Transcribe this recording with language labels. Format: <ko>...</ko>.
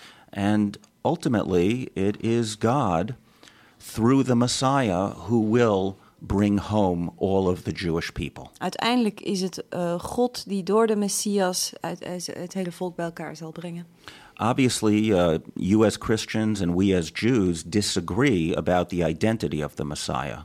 <en>And ultimately it is God through the Messiah who will bring home all of the Jewish people.</en> <nl>Uiteindelijk is het God die door de Messias het hele volk bij elkaar zal brengen.</nl> <en>Obviously, you as Christians and we as Jews disagree about the identity of the Messiah.</en>